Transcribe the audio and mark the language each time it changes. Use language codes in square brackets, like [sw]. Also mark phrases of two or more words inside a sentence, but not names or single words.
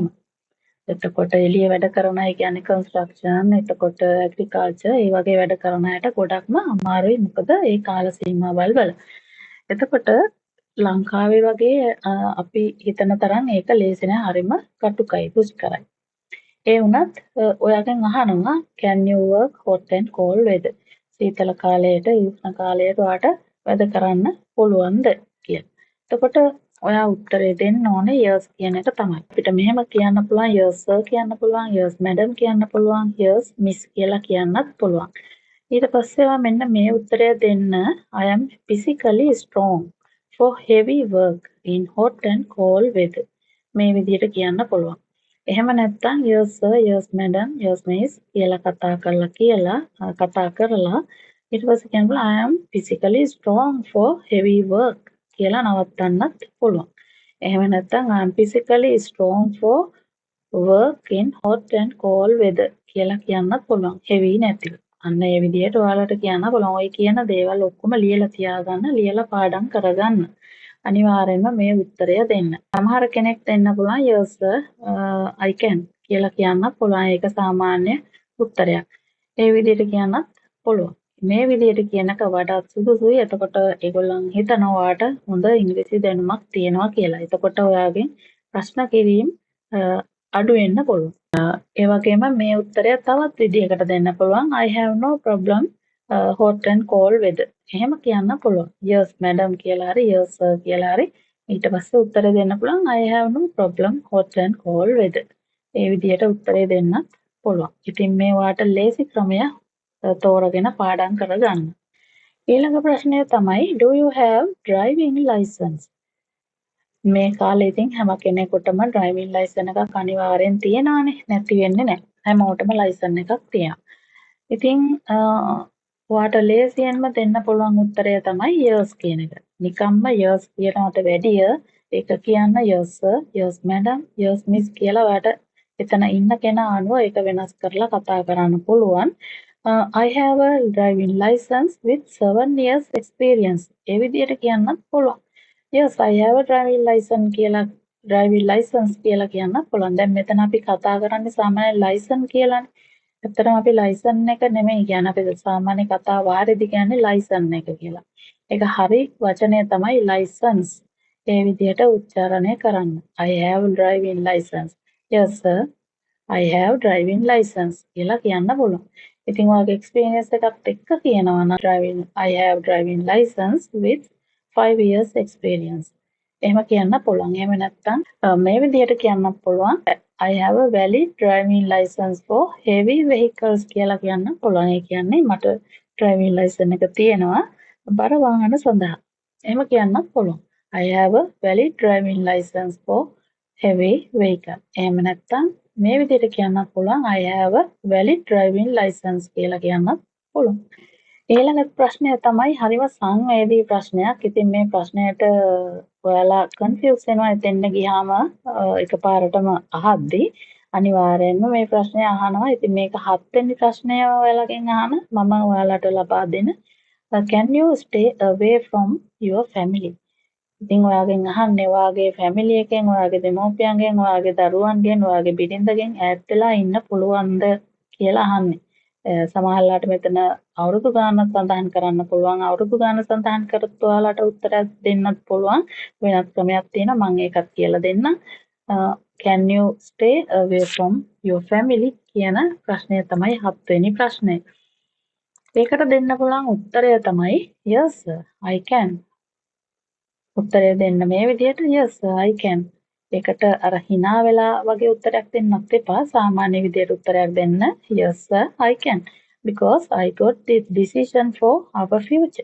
[si] එතකොට එළිය වැඩ කරන අය කියන්නේ කන්ස්ට්‍රක්ෂන්, එතකොට ඇග්‍රිකල්චර් ඒ වගේ වැඩ කරන අයට ගොඩක්ම අමාරුයි. මොකද ඒ කාල සීමාවල් වල. එතකොට ලංකාවේ වගේ අපි හිතන තරම් ඒක ලේසි නෑ. හරිම කටුකයි, දුෂ්කරයි. ඒ වුණත් ඔයාගෙන් අහනවා [en] can you work hot and cold weather? [si] සීතල කාලයට, උෂ්ණ කාලයට ඔයාට වැඩ කරන්න පුළුවන්ද කියලා. එතකොට ඔයා උත්තරේ දෙන්න ඕනේ yes කියන එක තමයි. අපිට මෙහෙම කියන්න පුළුවන් [en] yes sir [si] කියන්න පුළුවන්, [en] yes madam [si] කියන්න පුළුවන්, [en] yes miss [si] කියලා කියන්නත් පුළුවන්. ඊට පස්සේ ඔයා මෙන්න මේ උත්තරය දෙන්න [en] I am physically strong for heavy work in hot and cold weather. [si] මේ විදිහට කියන්න පුළුවන්. එහෙම නැත්නම් [en] yes sir, yes madam, yes miss [si] කියලා කතා කරලා ඊට පස්සේ කියනවා [en] I am physically strong for heavy work [si] කියලා නවත්තන්නත් පුළුවන්. එහෙම නැත්නම් [en] I am physically strong for work in hot and cold weather [si] කියලා කියන්නත් පුළුවන්. heavy නැතිව. අන්න ඒ විදිහට ඔයාලට කියන්න පුළුවන්. ඔය කියන දේවල් ඔක්කොම ලියලා තියාගන්න, ලියලා පාඩම් කරගන්න. අනිවාර්යෙන්ම මේ උත්තරය දෙන්න. සමහර කෙනෙක් දෙන්න පුළුවන් [en] yes sir, I can [si] කියලා කියන්නත් පුළුවන්. ඒක සාමාන්‍ය උත්තරයක්. ඒ විදිහට කියන්නත් පුළුවන්. මේ විදිහට කියනක වඩාත් සුදුසුයි. එතකොට ඒගොල්ලන් හිතනවා ඔයාට හොඳ ඉංග්‍රීසි දැනුමක් තියෙනවා කියලා. එතකොට ඔයාගෙන් ප්‍රශ්න කිරීම අඩු වෙන්න පුළුවන්. ඒ වගේම මේ උත්තරය තවත් විදිහකට දෙන්න පුළුවන්. [en] I have no problem hot and cold weather. [si] එහෙම කියන්න පුළුවන්. [en] yes madam [si] කියලා හරි [en] yes sir [si] කියලා හරි ඊට පස්සේ උත්තරය දෙන්න පුළුවන් [en] I have no problem hot and cold weather. [si] ඒ විදිහට උත්තරය දෙන්නත් පුළුවන්. ඉතින් මේ වාට ලේසි ක්‍රමය තෝරගෙන පාඩම් කරගන්න. ඊළඟ ප්‍රශ්නය තමයි [en] do you have driving license? [si] මේ කාලේ ඉතින් හැම කෙනෙකුටම [en] driving license [si] එකක් අනිවාර්යෙන් තියෙනවානේ. නැති වෙන්නේ නැහැ. හැමෝටම license එකක් තියෙනවා. ඉතින් ඔයාට ලේසියෙන්ම දෙන්න පුළුවන් උත්තරය තමයි yes කියන එක. නිකම්ම yes කියනකට වැඩිය ඒක කියන්න [en] yes sir, yes madam, yes miss [si] කියලා ඔයාට එතන ඉන්න කෙනා අනුව ඒක වෙනස් කරලා කතා කරන්න පුළුවන්. [en] I have a driving license with 7 years experience. [si] ඒ විදිහට කියන්නත් පුළුවන්. [en] Yes, I have a driving license [si] කියලා කියන්නත් පුළුවන්. දැන් මෙතන අපි කතා කරන්නේ සාමාන්‍ය license කියලානේ. ඇත්තටම අපි license එක නෙමෙයි කියන්නේ. අපි සාමාන්‍ය කතා වාරෙදි කියන්නේ license එක කියලා. ඒක හරි වචනය තමයි license. ඒ විදිහට උච්චාරණය කරන්න. [en] I have driving license. Yes sir, I have driving license [si] කියලා කියන්න පුළුවන්. ඉතින් ඔයාගේ experience එකත් එක්ක කියනවා නම් [en] I have driving license with 5 years experience. [si] එහෙම කියන්න පුළුවන්. එහෙම නැත්නම් මේ විදිහට කියන්න පුළුවන් [en] I have a valid driving license for heavy vehicles [si] කියලා කියන්න පුළුවන්. ඒ කියන්නේ මට [en] driving license [si] එක තියෙනවා බර වාහන සඳහා. එහෙම කියන්නත් පුළුවන්. [en] I have a valid driving license for heavy vehicle. [si] එහෙම නැත්නම් මේ විදිහට කියන්නත් පුළුවන් [en] I have a valid driving license [si] කියලා කියන්නත් පුළුවන්. ඊළඟ ප්‍රශ්නය තමයි හරිම සංවේදී ප්‍රශ්නයක්. ඉතින් මේ ප්‍රශ්නයට ඔයාලා කන්ෆියුස් වෙනවා එතෙන්න ගියාම එකපාරටම අහද්දී අනිවාර්යයෙන්ම මේ ප්‍රශ්නය අහනවා. ඉතින් මේක 7 වෙනි ප්‍රශ්නය ඔයාලගෙන් අහන මම ඔයාලට ලබා දෙන [en] can you stay away from your family? [si] ඉතින් ඔයාගෙන් අහන්නේ ඔයාගේ ෆැමිලි එකෙන්, ඔයාගේ දෙමව්පියන්ගෙන්, ඔයාගේ දරුවන්ගෙන්, ඔයාගේ බිරිඳගෙන් ඈත් වෙලා ඉන්න පුළුවන්ද කියලා අහන්නේ. සමහරවිට මෙතන අවුරුදු ගානක් සඳහන් කරන්න පුළුවන්. අවුරුදු ගාන සඳහන් කරත් ඔයාලට උත්තරයක් දෙන්නත් පුළුවන්. වෙනත් ක්‍රමයක් තියෙනවා. මම ඒකත් කියලා දෙන්නම්. [en] Can you stay away from your family [si] කියන ප්‍රශ්නය තමයි 7 වෙනි ප්‍රශ්නය. ඒකට දෙන්න පුළුවන් උත්තරය තමයි [en] yes I can. [si] උත්තරය දෙන්න මේ විදිහට [en] yes I can. [si] ඒකට අර hina වෙලා වගේ උත්තරයක් දෙන්නත් එපා. සාමාන්‍ය විදිහට උත්තරයක් දෙන්න [en] yes I can because I got this decision for our future.